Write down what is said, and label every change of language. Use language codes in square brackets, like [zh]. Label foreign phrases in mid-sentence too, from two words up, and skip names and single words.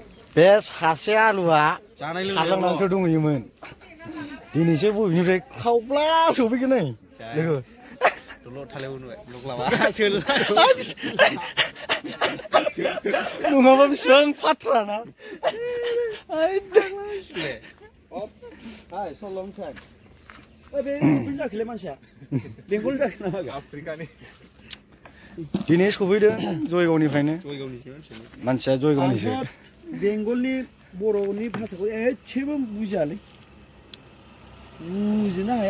[brx] बे सासे आलुआ जानाय लोंनायावसो दंहैयोमोन दिनैसो बबेनिफ्राय खावब्ला सफैगोन नै लोगो दलद थालायाव नुबाय ब्लग लाबा सोल नङाबा बेसेबां फाथ्राना [en] Hai, so long time. [brx] बे जाखैलाय मानसिया बेंगल जाखै नामा आफ्रिकानि दिनै सफैदों जयगावनिफ्रायनो मानसिया जयगावनिसो बेंगलनि बर'नि भाषाखौ एसेबो बुजियालै बुजिनो हाया